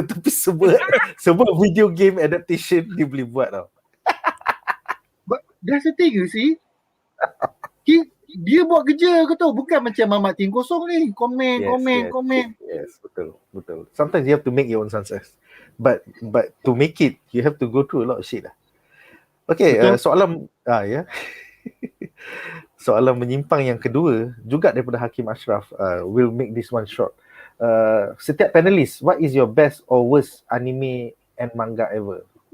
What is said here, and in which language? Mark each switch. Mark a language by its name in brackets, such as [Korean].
[Malay] Tapi semua video game adaptation dia boleh buat tau. [English] But that's the thing, you see. [Malay] Dia buat kerja kau tahu, bukan macam Mamat Ting Kosong ni. Komen. [English] Yes, [Malay] betul. [English] Sometimes you have to make your own success. But to make it, you have to go through a lot of shit lah. [Malay] Okay, soalan soalan menyimpang yang kedua juga daripada Hakim Ashraf. [English] We'll make this one short. [Malay] Setiap [English] panelist, what is your best or worst anime and manga ever?